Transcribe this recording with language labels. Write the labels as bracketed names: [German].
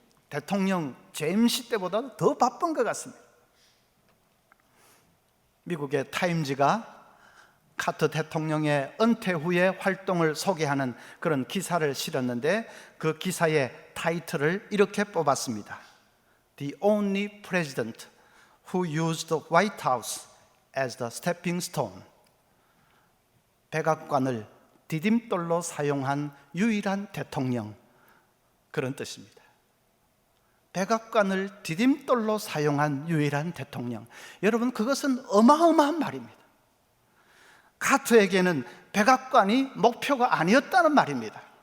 [Korean] 대통령 제임스 때보다 더 바쁜 것 같습니다. 미국의 타임즈가 카터 대통령의 은퇴 후의 활동을 소개하는 그런 기사를 실었는데 그 기사의 타이틀을 이렇게 뽑았습니다. [English] The only president who used the White House as the stepping stone. [Korean] 백악관을 디딤돌로 사용한 유일한 대통령, 그런 뜻입니다. 백악관을 디딤돌로 사용한 유일한 대통령. 여러분, 그것은 어마어마한 말입니다. 카터에게는 백악관이 목표가 아니었다는 말입니다.